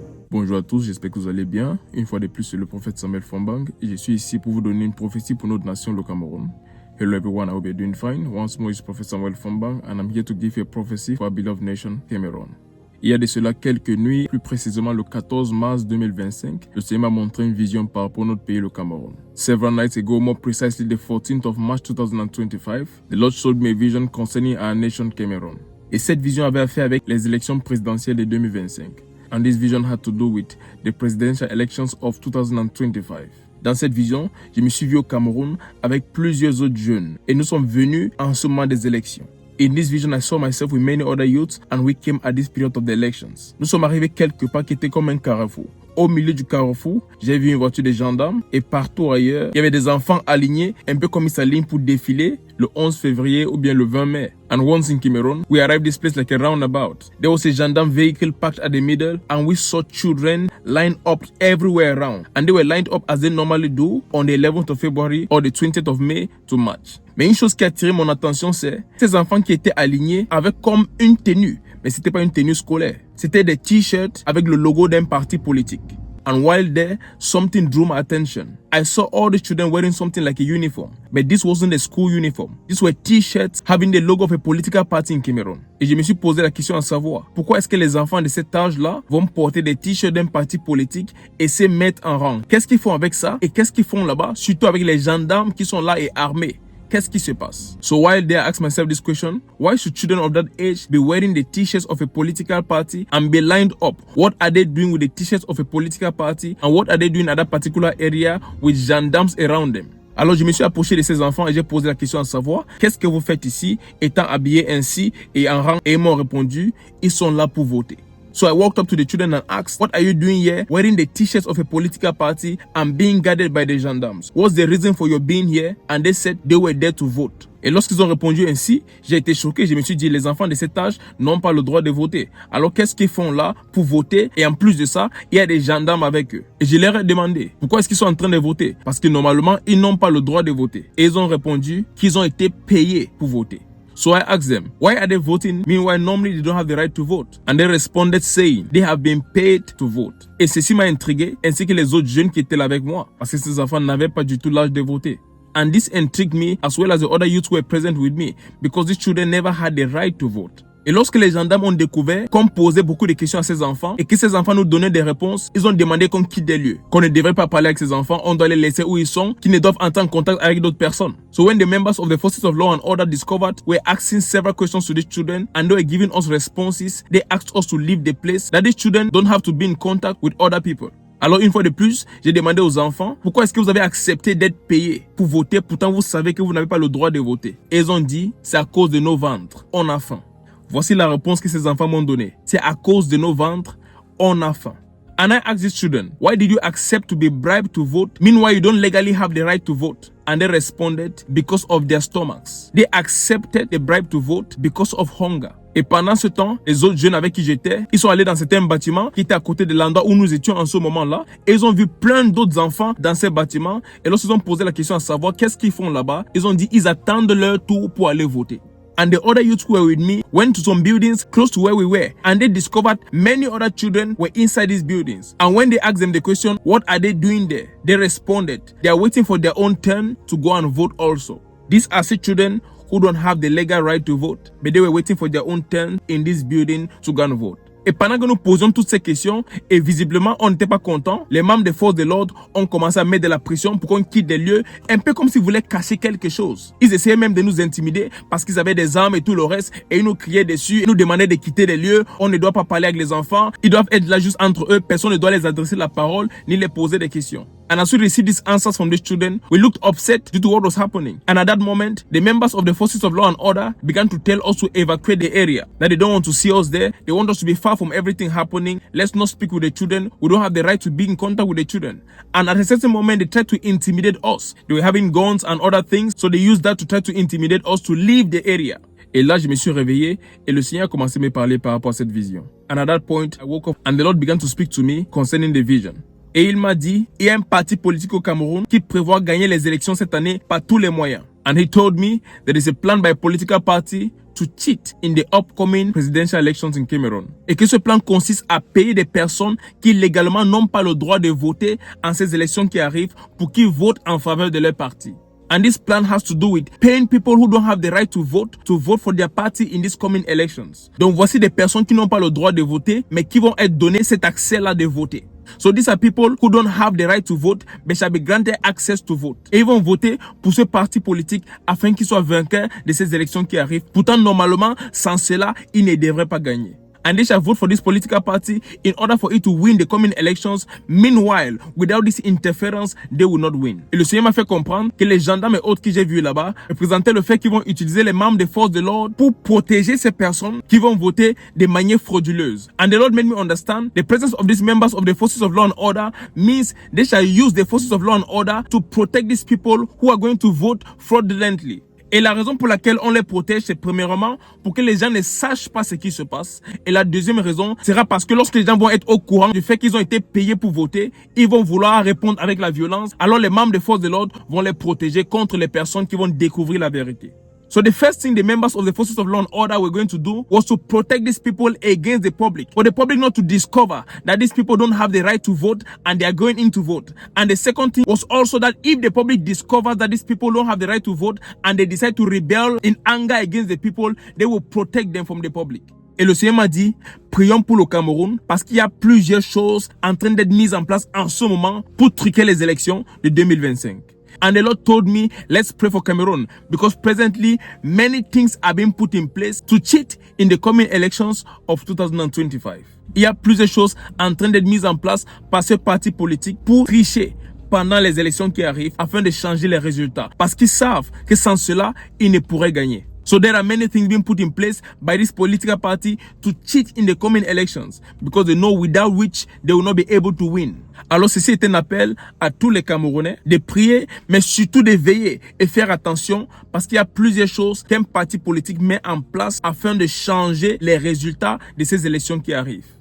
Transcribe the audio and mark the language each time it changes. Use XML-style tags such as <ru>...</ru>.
<fr>Bonjour à tous, j'espère que vous allez bien. Une fois de plus, c'est le prophète Samuel Fombang et je suis ici pour vous donner une prophétie pour notre nation, le Cameroun.</fr> <en>Hello everyone, I hope you're doing fine. Once more, it's Prophet Samuel Fombang and I'm here to give you a prophecy for our beloved nation, Cameroon.</en> <fr>Il y a de cela quelques nuits, plus précisément le 14 mars 2025, le Seigneur m'a montré une vision par rapport à notre pays, le Cameroun.</fr> <en>Several nights ago, more precisely the 14th of March 2025, the Lord showed me a vision concerning our nation, Cameroon.</en> <fr>Et cette vision avait affaire avec les élections présidentielles de 2025.</fr> <en>And this vision had to do with the presidential elections of 2025.</en> <fr>Dans cette vision, je me suis vu au Cameroun avec plusieurs autres jeunes et nous sommes venus en ce moment des élections.</fr> <en>In this vision, I saw myself with many other youths and we came at this period of the elections.</en> <fr>Nous sommes arrivés quelque part qui était comme un carrefour. Au milieu du carrefour, j'ai vu une voiture de gendarmes et partout ailleurs, il y avait des enfants alignés, un peu comme ils s'alignent pour défiler le 11 février ou bien le 20 mai.</fr> <en>And once in Cameroon, we arrived this place like a roundabout. There was a gendarme vehicle parked at the middle and we saw children lined up everywhere around. And they were lined up as they normally do on the 11th of February or the 20th of May to March.</en> <fr>Mais une chose qui a attiré mon attention, c'est ces enfants qui étaient alignés avec comme une tenue. Mais c'était pas une tenue scolaire. C'était des t-shirts avec le logo d'un parti politique.</fr> <en>And while there, something drew my attention. I saw all the children wearing something like a uniform. But this wasn't a school uniform. These were t-shirts having the logo of a political party in Cameroon.</en> <fr>Et je me suis posé la question à savoir, pourquoi est-ce que les enfants de cet âge-là vont porter des t-shirts d'un parti politique et se mettre en rang? Qu'est-ce qu'ils font avec ça? Et qu'est-ce qu'ils font là-bas? Surtout avec les gendarmes qui sont là et armés. Qu'est-ce qui se passe?</fr> <en>So while there, I asked myself this question, why should children of that age be wearing the t-shirts of a political party and be lined up? What are they doing with the t-shirts of a political party and what are they doing at that particular area with gendarmes around them?</en> <fr>Alors je me suis approché de ces enfants et j'ai posé la question à savoir, qu'est-ce que vous faites ici étant habillés ainsi et en rang? Et ils m'ont répondu, ils sont là pour voter.</fr> <en>So I walked up to the children and asked, what are you doing here wearing the t-shirts of a political party and being guarded by the gendarmes? What's the reason for your being here? And they said they were there to vote.</en> <fr>Et lorsqu'ils ont répondu ainsi, j'ai été choqué. Je me suis dit, les enfants de cet âge n'ont pas le droit de voter. Alors qu'est-ce qu'ils font là pour voter? Et en plus de ça, il y a des gendarmes avec eux. Et je leur ai demandé, pourquoi est-ce qu'ils sont en train de voter? Parce que normalement, ils n'ont pas le droit de voter. Et ils ont répondu qu'ils ont été payés pour voter.</fr> <en>So I asked them, why are they voting? Meanwhile, normally they don't have the right to vote. And they responded saying, they have been paid to vote.</en> <fr>Et ceci m'a intrigué, ainsi que les autres jeunes qui étaient là avec moi, parce que ces enfants n'avaient pas du tout l'âge de voter.</fr> <en>And this intrigued me as well as the other youths who were present with me, because these children never had the right to vote.</en> <fr>Et lorsque les gendarmes ont découvert qu'on posait beaucoup de questions à ces enfants et que ces enfants nous donnaient des réponses, ils ont demandé qu'on quitte des lieux, qu'on ne devrait pas parler avec ces enfants, on doit les laisser où ils sont, qu'ils ne doivent entrer en contact avec d'autres personnes.</fr> <en>So when the members of the forces of law and order discovered, we're asking several questions to these children and they were giving us responses. They asked us to leave the place, that these children don't have to be in contact with other people.</en> <fr>Alors une fois de plus, j'ai demandé aux enfants, pourquoi est-ce que vous avez accepté d'être payés pour voter, pourtant vous savez que vous n'avez pas le droit de voter? Et ils ont dit, c'est à cause de nos ventres, on a faim. Voici la réponse que ces enfants m'ont donnée. C'est à cause de nos ventres, on a faim.</fr> <en>And I asked these children, why did you accept to be bribed to vote? Meanwhile, you don't legally have the right to vote. And they responded, because of their stomachs. They accepted the bribe to vote because of hunger.</en> <fr>Et pendant ce temps, les autres jeunes avec qui j'étais, ils sont allés dans certains bâtiments qui étaient à côté de l'endroit où nous étions en ce moment-là. Et ils ont vu plein d'autres enfants dans ces bâtiments. Et lorsqu'ils ont posé la question à savoir qu'est-ce qu'ils font là-bas, ils ont dit ils attendent leur tour pour aller voter.</fr> <en>And the other youths who were with me went to some buildings close to where we were. And they discovered many other children were inside these buildings. And when they asked them the question, what are they doing there? They responded, they are waiting for their own turn to go and vote also. These are the children who don't have the legal right to vote, but they were waiting for their own turn in this building to go and vote.</en> <fr>Et pendant que nous posions toutes ces questions, et visiblement on n'était pas content, les membres des forces de l'ordre ont commencé à mettre de la pression pour qu'on quitte des lieux, un peu comme s'ils voulaient cacher quelque chose. Ils essayaient même de nous intimider parce qu'ils avaient des armes et tout le reste, et ils nous criaient dessus, ils nous demandaient de quitter les lieux, on ne doit pas parler avec les enfants, ils doivent être là juste entre eux, personne ne doit les adresser la parole, ni les poser des questions.</fr> <en>And as we received these answers from these children, we looked upset due to what was happening. And at that moment, the members of the forces of law and order began to tell us to evacuate the area. That they don't want to see us there. They want us to be far from everything happening. Let's not speak with the children. We don't have the right to be in contact with the children. And at a certain moment, they tried to intimidate us. They were having guns and other things. So they used that to try to intimidate us to leave the area.</en> <fr>Et là, je me suis réveillé et le Seigneur a commencé à me parler par rapport à cette vision.</fr> <en>And at that point, I woke up and the Lord began to speak to me concerning the vision.</en> <fr>Et il m'a dit, il y a un parti politique au Cameroun qui prévoit gagner les élections cette année par tous les moyens.</fr> <en>And he told me there is a plan by a political party to cheat in the upcoming presidential elections in Cameroon.</en> <fr>Et que ce plan consiste à payer des personnes qui légalement n'ont pas le droit de voter en ces élections qui arrivent pour qu'ils votent en faveur de leur parti.</fr> <en>And this plan has to do with paying people who don't have the right to vote for their party in these coming elections.</en> <fr>Donc voici des personnes qui n'ont pas le droit de voter, mais qui vont être données cet accès-là de voter.</fr> <en>So these are people who don't have the right to vote, but shall be granted access to vote.</en> <fr>Et ils vont voter pour ce parti politique afin qu'ils soient vainqueurs de ces élections qui arrivent. Pourtant, normalement, sans cela, ils ne devraient pas gagner.</fr> <en>And they shall vote for this political party in order for it to win the coming elections. Meanwhile, without this interference, they will not win.</en> <fr>Et le Seigneur m'a fait comprendre que les gendarmes et autres que j'ai vus là-bas représentaient le fait qu'ils vont utiliser les membres des forces de l'ordre pour protéger ces personnes qui vont voter de manière frauduleuse.</fr> <en>And the Lord made me understand the presence of these members of the forces of law and order means they shall use the forces of law and order to protect these people who are going to vote fraudulently.</en> <fr>Et la raison pour laquelle on les protège, c'est premièrement pour que les gens ne sachent pas ce qui se passe. Et la deuxième raison sera parce que lorsque les gens vont être au courant du fait qu'ils ont été payés pour voter, ils vont vouloir répondre avec la violence. Alors les membres des forces de l'ordre vont les protéger contre les personnes qui vont découvrir la vérité.</fr> <en>So the first thing the members of the forces of law and order were going to do was to protect these people against the public. For the public not to discover that these people don't have the right to vote and they are going in to vote. And the second thing was also that if the public discovers that these people don't have the right to vote and they decide to rebel in anger against the people, they will protect them from the public.</en> <fr>Et le Seigneur m'a dit, prions pour le Cameroun parce qu'il y a plusieurs choses en train d'être mises en place en ce moment pour truquer les élections de 2025.</fr> <en>And the Lord told me, let's pray for Cameroon because presently many things are being put in place to cheat in the coming elections of 2025.</en> <fr>Il y a plusieurs choses en train d'être mises en place par ce parti politique pour tricher pendant les élections qui arrivent afin de changer les résultats. Parce qu'ils savent que sans cela, ils ne pourraient gagner.</fr> <en>So there are many things being put in place by this political party to cheat in the coming elections because they know without which they will not be able to win.</en> <fr>Alors ceci est un appel à tous les Camerounais de prier, mais surtout de veiller et faire attention parce qu'il y a plusieurs choses qu'un parti politique met en place afin de changer les résultats de ces élections qui arrivent.</fr>